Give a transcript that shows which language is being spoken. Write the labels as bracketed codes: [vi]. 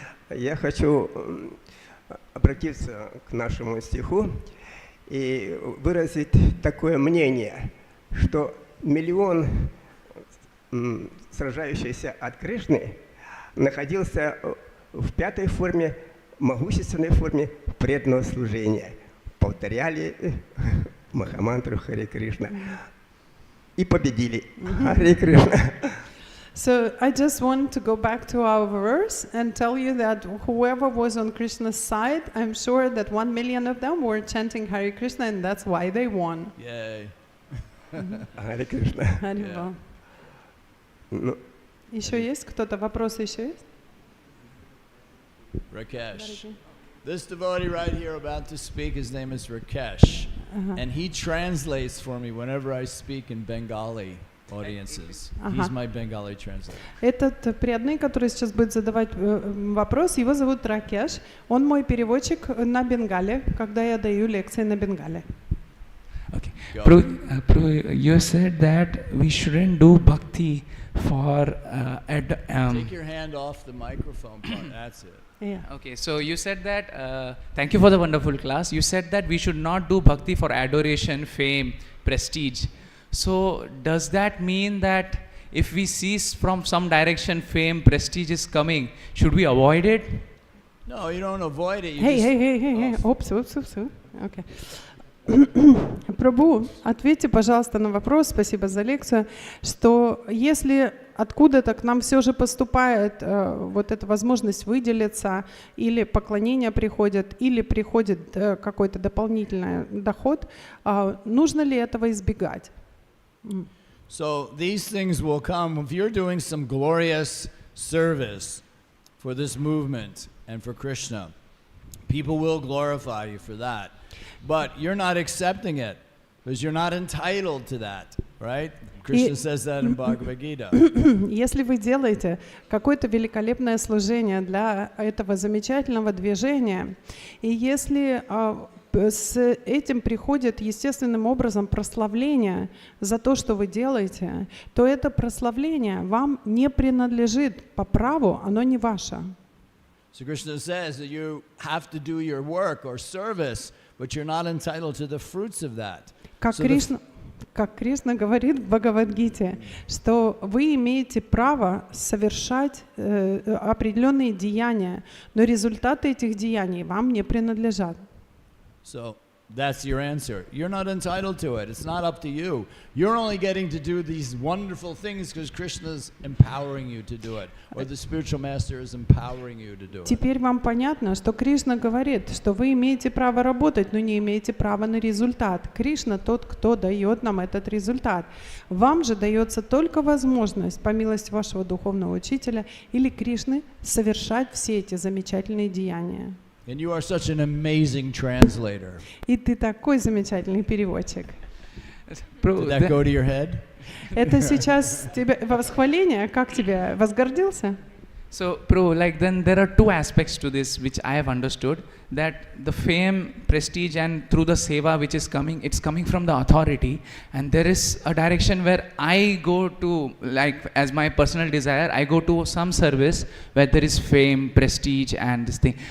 [ru] Я хочу обратиться к нашему стиху и выразить такое мнение, что миллион сражающихся от Кришны находился в пятой форме, могущественной форме преданного служения. Повторяли Махамантру Харе Кришна и победили. Харе Кришна. [en] So I just want to go back to our verse and tell you that whoever was on Krishna's side, I'm sure that 1 million of them were chanting Hare Krishna, and that's why they won. Yay. [ru] Харе Кришна. Харибол. Еще есть кто-то? Вопросы еще есть? [en] Rakesh. This devotee right here about to speak, his name is Rakesh. And he translates for me whenever I speak in Bengali audiences. He's my Bengali translator. [ru] Этот преданный, который сейчас будет задавать вопрос, его зовут Ракеш. Он мой переводчик на бенгале, когда я даю лекции на бенгале. [en] Okay. Prabhu, you said that we shouldn't do bhakti for Take your hand off the microphone part. That's it. Yeah. Okay, so you said that, thank you for the wonderful class. You said that we should not do bhakti for adoration, fame, prestige. So does that mean that if we see from some direction fame, prestige is coming, should we avoid it? No, you don't avoid it. You Hey. Oops. Okay. [ru] Прабху, ответьте, пожалуйста, на вопрос, спасибо за лекцию, что если откуда-то к нам все же поступает вот эта возможность выделиться, или поклонение приходит, или приходит какой-то дополнительный доход, нужно ли этого избегать? [en] So these things will come if you're doing some glorious service for this movement and for Krishna. People will glorify you for that. But you're not accepting it because you're not entitled to that, right? Krishna says that in Bhagavad Gita. [ru] Если вы делаете какое-то великолепное служение для этого замечательного движения, и если с этим приходит естественным образом прославление за то, что вы делаете, то это прославление вам не принадлежит по праву, оно не ваше. [en] So Krishna says that you have to do your work or service, but you're not entitled to the fruits of that. [ru] Как Кришна говорит в Бхагавад-гите, что вы имеете право совершать определенные деяния, но результаты этих деяний вам не принадлежат. [en] So that's your answer. You're not entitled to it. It's not up to you. You're only getting to do these wonderful things because Krishna's empowering you to do it, or the spiritual master is empowering you to do it. [ru] Теперь вам понятно, что Кришна говорит, что вы имеете право работать, но не имеете права на результат. Кришна тот, кто дает нам этот результат. Вам же дается только возможность, по милости вашего духовного учителя или Кришны, совершать все эти замечательные деяния. [en] And you are such an amazing translator. [ru] И ты такой замечательный переводчик. [en] Did that go to your head? [ru] Это сейчас тебе восхваление? Как тебе? Возгордился? [en] So, Prabhu, like then there are two aspects to this which I have understood, that the fame, prestige and through the seva which is coming, it's coming from the authority, and there is a direction where I go to, like as my personal desire, I go to some service where there is fame, prestige and this thing.